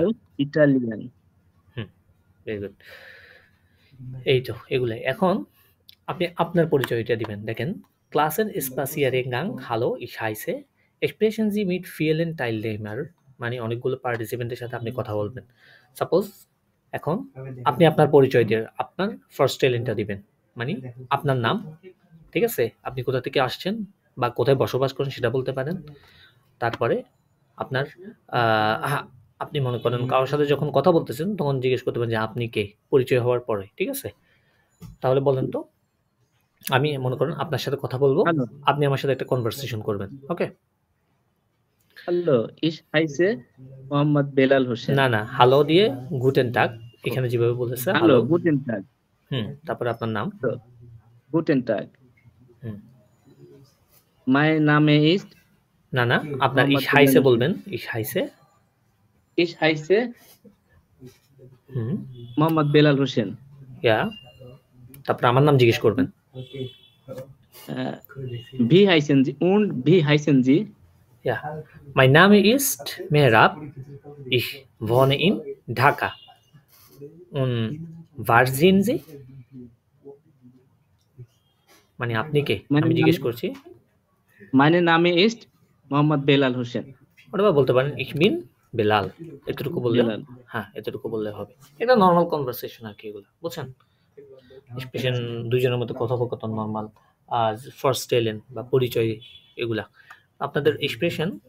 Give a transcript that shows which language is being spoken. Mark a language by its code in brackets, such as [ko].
[de] aus Italien. [bn] Very good. এই তো এগুলাই। এখন আপনি আপনার পরিচয়টা দিবেন। [de] দেখেন, Klassen Spaziergang, hallo, ich heiße, sprechen Sie mit vielen Teilnehmer, [bn] মানে অনেকগুলো পার্টিসিপেন্টের সাথে আপনি কথা বলবেন। সাপোজ এখন আপনি আপনার পরিচয় দিয়ে আপনার ফার্স্ট টেলেন্টটা দিবেন, মানে আপনার নাম, ঠিক আছে? আপনি কোথা থেকে আসছেন বা কোথায় বসবাস করেন সেটা বলতে পারেন। তারপরে আপনার আপনি মনে করেন কারোর সাথে যখন কথা বলতেছেন তখন জিজ্ঞেস করতে পারেন যে আপনি কে, পরিচয় হওয়ার পরে, ঠিক আছে? তাহলে বলেন তো, আমি মনে করেন আপনার সাথে কথা বলবো, [de] Hallo, [bn] আপনি আমার সাথে একটা কনভারসেশন করবেন, ওকে? [de] hallo, ich heiße Mohammed Belal Hossein. [bn] না না, হ্যালো দিয়ে [de] গুটেন টাগ, [bn] এখানে যেভাবে বলেছে [de] Hallo, [bn] হ্যালো, [de] guten Tag. [bn] তারপরে আপনার নাম, [de] So, guten Tag. হুম, Mein Name ist [bn] না না, আপনার [de] Mohammed ইশ হাইসে Belal [bn] বলবেন, [de] ইশ হাইসে, Hossein. Ich heiße হুম, Mohammed Belal Hossein. [bn] ইয়া, তারপরে আমার নাম জিজ্ঞেস করবেন, [de] Wie heißen Sie? Und wie heißen Sie? ja, mein Name ist Mehrab, ich wohne in Dhaka und wer sind Sie? [bn] মানে আপনি কে, আমি জিজ্ঞেস করছি। [de] Mein Name ist Mohammed Belal Hossein. [bn] অথবা বলতে পারেন [de] ich bin [bn] বেলাল, এতটুকু বললে, বেলাল। হ্যাঁ এতটুকু বললে হবে। এটা নর্মাল কনভারসেশন আর কি, এগুলো বুঝছেন? স্পেশাল দুইজনের মধ্যে কথোপকথন নর্মাল, আর ফার্স্ট টেলেন বা পরিচয়, এগুলা আপনাদের এক্সপ্রেশন।